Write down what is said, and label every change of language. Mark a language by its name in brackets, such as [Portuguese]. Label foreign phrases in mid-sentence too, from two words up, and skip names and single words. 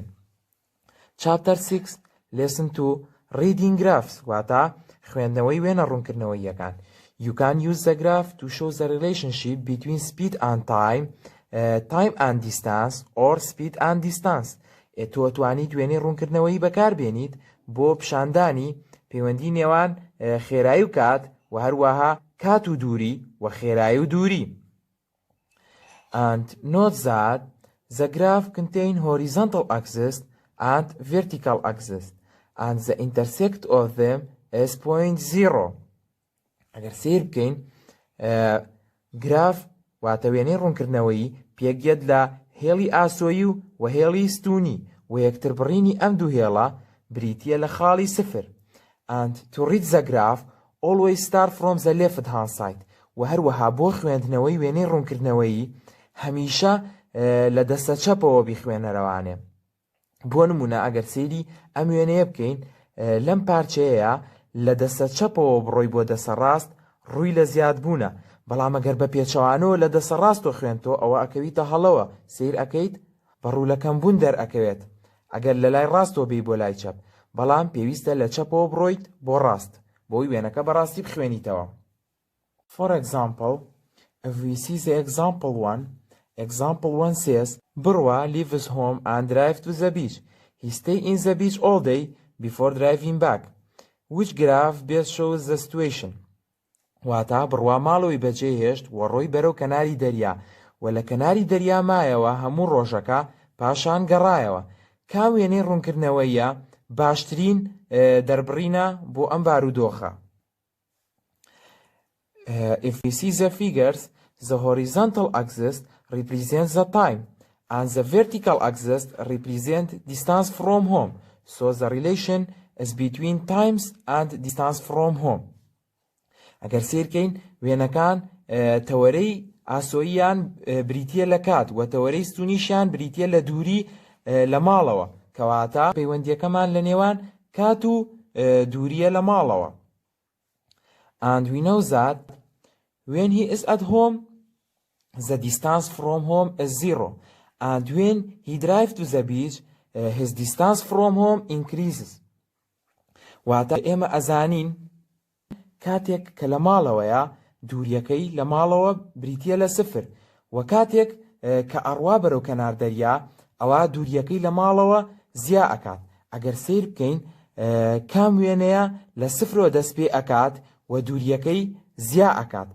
[English] Chapter 6 Lesson 2 Reading Graphs [Central Kurdish] واتە خوێندنەوەی وێنە ڕوونکردنەوەییەکان. [English] You can use the graph to show the relationship between speed and time, time and distance, or speed and distance. [Central Kurdish] تۆ توانیت وێنەی ڕوونکردنەوەیی بەکاربێنیت بۆ پیشاندانی پەیوەندی نێوان خێرایی و کات و هەروەها کات و دووری و خێرایی و دووری. [English] And note that the graph contain horizontal axis and vertical axis and the intersect of them is point 0. [Central Kurdish] ئەگەر سیر بکەین گراف واتە وێنەی ڕوونکردنەوەیی پێکگەت لە هێڵی ئاسۆیی و هێڵی ستونی و یەکتر بڕینی ئەم دوو هێڵە بریتیە لە خاڵی سفر. [English] And to read the graph always start from the left hand side. [Central Kurdish] و هەروەها بۆ خوێندنەوەی وێنەی ڕوونکردنەوەیی هەمیشە لە دەستە چەپەوە بیخوێنەرەوانێ. بۆ نمونە ئەگەر سەیری ئەم وێنەیە بکەین، لەم پارچەیەیە لە دەستە چەپەوە بڕۆی بۆ دەسە ڕاست ڕووی لە زیاد بوونە، بەڵام ئەگەر بە پێچەوانەوە لە دەسە ڕاستۆ خوێنتۆ ئەوە ئەکەویتە هەڵەوە، سیر ئەکەیت بە ڕوولەکەم بوون دەرئەکەوێت ئەگەر لە لای ڕاستۆ بێی بۆ لای چەپ، بەڵام پێویستە لە چەپەوە بڕۆیت بۆ ڕاست بۆی وێنەکە بەڕاستی بخوێنیتەوە. [English] For example, if we see the example 1 says, Burwa leaves home and drives to the beach. He stays in the beach all day before driving back. Which graph best shows the situation? [Central Kurdish] واتە بڕوا ماڵەوەی بەجێهێشت و ڕۆی بەرەو کەناری دەریا و لە کەناری دەریا مایەوە هەموو ڕۆژەکە پاشان گەڕایەوە. کام وێنەی ڕوونکردنەوەیە باشترین دەربڕینە بۆ ئەم بارودۆخە؟ [English] If we see the figures, the horizontal axis represents the time and the vertical axis represents distance from home. So the relation is between times and distance from home. [Central Kurdish] ئەگەر سیرکەین وێنەکان تەوەرەی ئاسۆییان بریتیە لە کات و تەوەرەی ستونیشیان بریتیە لە دووری لە ماڵەوە، کەواتە پەیوەندیەکەمان لە نێوان کات و دووریە لە ماڵەوە. [English] And we know that when he is at home, the distance from home is 0. And when he drives to the beach, his distance from home increases. [Central Kurdish] واتە ئێمە ئەزانین کاتێک کە لە ماڵەوەیە دووریەکەی لە ماڵەوە بریتیە لە سفر، و کاتێک کە ئەڕوا بەرەو کەنار دەریا ئەوە دووریەکەی لە ماڵەوە زیا ئەکات. ئەگەر سیر بکەین کام وێنەیە لە سفرەوە دەست پێ ئەکات و دووریەکەی زیا ئەکات.